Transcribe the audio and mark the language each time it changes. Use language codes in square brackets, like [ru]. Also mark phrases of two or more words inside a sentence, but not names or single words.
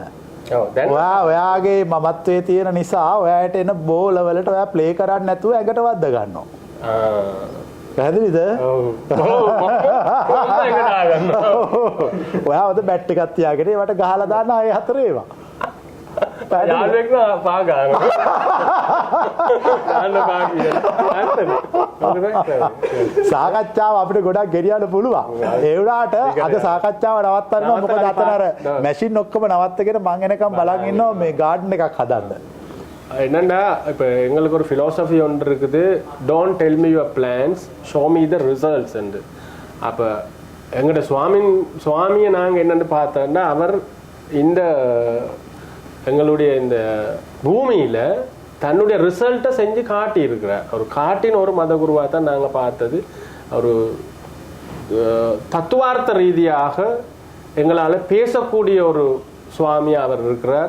[si] ඔව් දැන් ඔයාගේ මමත්වයේ තියෙන නිසා ඔයාට එන බෝල වලට ඔයා ප්ලේ කරන්නේ නැතුව ඇඟට වද්ද ගන්නවා. පැහැදිලිද? ඔව්. ඇඟට ආගන්නවා. ඔයා ඔද බැට් එකක් තියාගෙන ඒවට ගහලා දාන්න ආයේ හතර ඒවා. [ta] யாருக்குன்னா பாக்காங்க [si] සාකච්ඡාව අපිට ගොඩක් ගෙනියන්න පුළුවන්. ඒ වුණාට අද සාකච්ඡාව නවත්තන්න මොකද අතන අර මැෂින් ඔක්කොම නවත්තගෙන මං එනකම් බලන් ඉන්නවා මේ ගාඩන් එකක් හදන්න. [ta] என்னன்னா இப்போ எங்களுக்கு ஒரு ஃபிலாசபி ஒன்று இருக்குது, [en] don't tell me your plans, show me the results என்று. [ta] அப்போ எங்களோட சுவாமியை நாங்கள் என்னென்னு பார்த்தோன்னா, அவர் இந்த எங்களுடைய இந்த பூமியில் தன்னுடைய ரிசல்ட்டை செஞ்சு காட்டியிருக்கிறார். அவர் காட்டின ஒரு மத குருவாக தான் நாங்கள் பார்த்தது. ஒரு தத்துவார்த்த ரீதியாக எங்களால் பேசக்கூடிய ஒரு சுவாமியாக அவர் இருக்கிறார்.